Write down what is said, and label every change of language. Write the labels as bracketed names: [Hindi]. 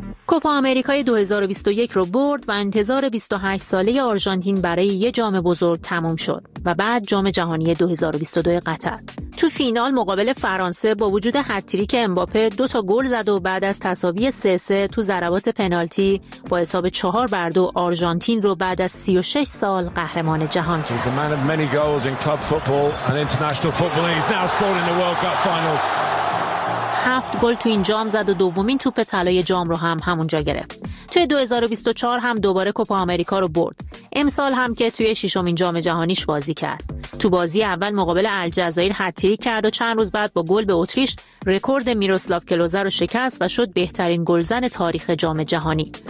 [Persian] کوپا آمریکای 2021 رو برد و انتظار 28 ساله آرژانتین برای یه جام بزرگ تموم شد و بعد جام جهانی 2022 قطر. تو فینال مقابل فرانسه با وجود هتریک امباپه 2 گل زد و بعد از تساوی 3-3 تو ضربات پنالتی با حساب 4-2 آرژانتین رو بعد از 36 سال قهرمان جهان کرد. [English] He's a man of many goals in club football and international football and he's now scored in the World Cup finals. [Persian] 7 گل تو این جام زد و دومین توپ طلای جام رو هم همونجا گرفت. توی 2024 هم دوباره کوپا آمریکا رو برد. امسال هم که توی 6th جام جهانیش بازی کرد. تو بازی اول مقابل الجزایر هتریک کرد و چند روز بعد با گل به اتریش رکورد میروسلاو کلوزه رو شکست و شد بهترین گلزن تاریخ جام جهانی.